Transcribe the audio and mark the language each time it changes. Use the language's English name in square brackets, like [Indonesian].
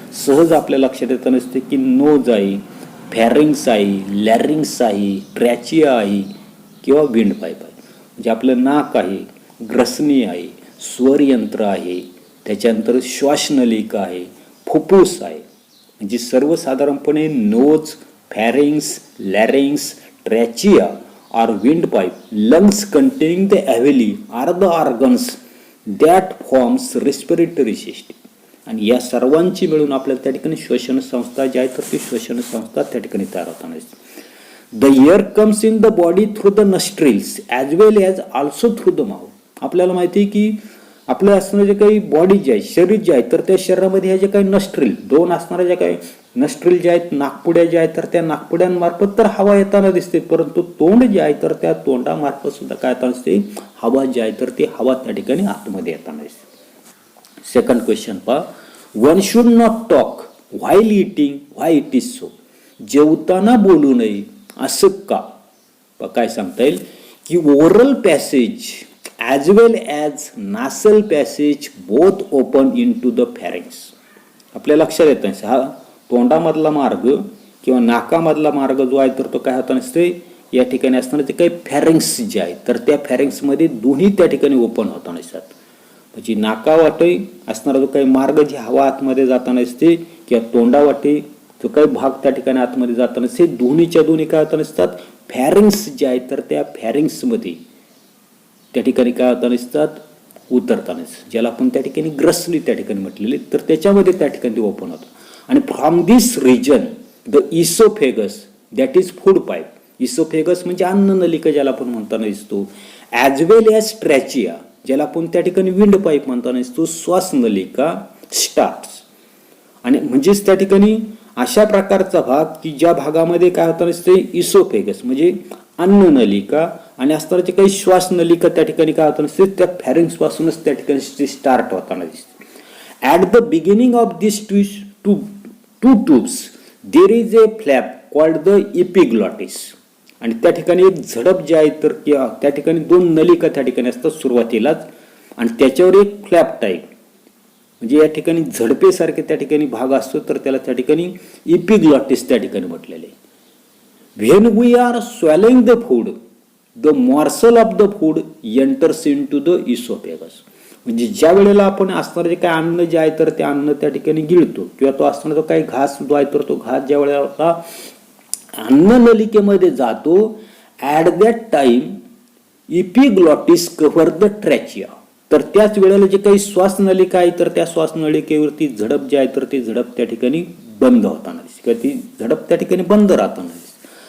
[Marathi] सहज आपल्या लक्षात येत नसते की नोज आहे, फॅरिंग्स आहे, लॅरिंग्स आहे, ट्रॅचिया आहे किंवा विंड पाईप आहे. म्हणजे आपलं नाक आहे, ग्रसनी आहे, स्वरयंत्र आहे, त्याच्यानंतर श्वासनलिका आहे, फुफ्फुस आहे. म्हणजे सर्वसाधारणपणे [English] Nose, pharynx, larynx, trachea or windpipe, lungs containing the alveoli are the organs that forms respiratory system. [Marathi] आणि या सर्वांची मिळून आपल्याला त्या ठिकाणी श्वसन संस्था जी आहे तर ती श्वसन संस्था त्या ठिकाणी तयार होताना दिसते. [English] The air comes in the body through the nostrils as well as also through the mouth. [Marathi] आपल्याला माहिती आहे की आपलं असणारे जे काही बॉडी जे आहे, शरीर जे आहे तर त्या शरीरामध्ये ह्या जे काही नस्ट्रिल 2 असणाऱ्या ज्या काही नस्ट्रिल जे आहेत, नाकपुड्या ज्या आहेत तर त्या नाकपुड्यांमार्फत तर हवा येताना दिसते, परंतु तोंड जे आहे तर त्या तोंडामार्फत सुद्धा काय येताना दिसते, हवा जी आहे तर ती हवा त्या ठिकाणी आतमध्ये येताना दिसते. [English] second question [Marathi] पहा, [English] One should not talk while eating, why it is so. [Marathi] जेवताना बोलू नये असं का. काय सांगता येईल की [English] Oral passage as well as nasal passage both open into the pharynx. [Marathi] आपल्या लक्षात येत नाही हा तोंडामधला मार्ग किंवा नाकामधला मार्ग जो आहे तर तो काय होता नसते या ठिकाणी असताना ते काही फॅरिंग्स जे आहे तर त्या फॅरिंग्समध्ये दोन्ही त्या ठिकाणी ओपन होता नसतात. म्हणजे नाकावाटे असणारा जो काही मार्ग जी हवा आतमध्ये जाताना असते किंवा तोंडावाटे जो काही भाग त्या ठिकाणी आतमध्ये जाताना असते दोन्हीच्या दोन्ही काय होता नसतात फॅरिंग्स जे आहेत तर त्या फॅरिंग्समध्ये त्या ठिकाणी काय होताना दिसतात उतरतानाच, ज्याला आपण त्या ठिकाणी ग्रसनी त्या ठिकाणी म्हटलेले तर त्याच्यामध्ये त्या ठिकाणी ते ओपन होतं. आणि [English] From this region the oesophagus that is food pipe. [Marathi] Oesophagus म्हणजे अन्न नलिका ज्याला आपण म्हणताना दिसतो, [English] as well as [Marathi] ट्रॅचिया ज्याला आपण त्या ठिकाणी विंड पाईप म्हणताना दिसतो, श्वास नलिका स्टार्ट्स. आणि म्हणजेच त्या ठिकाणी अशा प्रकारचा भाग की ज्या भागामध्ये काय होताना दिसते इसोफेगस म्हणजे अन्न नलिका आणि असणारे काही श्वास नलिका त्या ठिकाणी काय होताना दिसते त्या फॅरिंग्स पासूनच त्या ठिकाणी स्टार्ट होताना दिसते. [English] At the beginning of this two tubes there is a flap called the epiglottis. [Marathi] आणि त्या ठिकाणी एक झडप जी आहे तर त्या ठिकाणी 2 नलिका त्या ठिकाणी असतात सुरुवातीलाच आणि त्याच्यावर एक फ्लॅप टाईप म्हणजे या ठिकाणी झडपेसारखे त्या ठिकाणी भाग असतो तर त्याला त्या ठिकाणी इपिग्लॉटिस त्या ठिकाणी म्हटलेले. [English] When we are swallowing the food, the morsel of the food enters into the esophagus. [Marathi] म्हणजे ज्या वेळेला आपण असणारे जे काही अन्न जे आहे तर ते अन्न त्या ठिकाणी गिळतो किंवा तो असणारा जो काही घास जो आहे तर तो घास ज्या वेळेला अन्न नलिकेमध्ये जातो [English] At that time epiglottis cover the trachea. [Marathi] तर त्याच वेळेला जे काही श्वास नलिका आहे तर त्या श्वास नलिकेवरती झडप जी आहे तर ती झडप त्या ठिकाणी बंद होताना दिसते किंवा ती झडप त्या ठिकाणी बंद राहताना दिसते.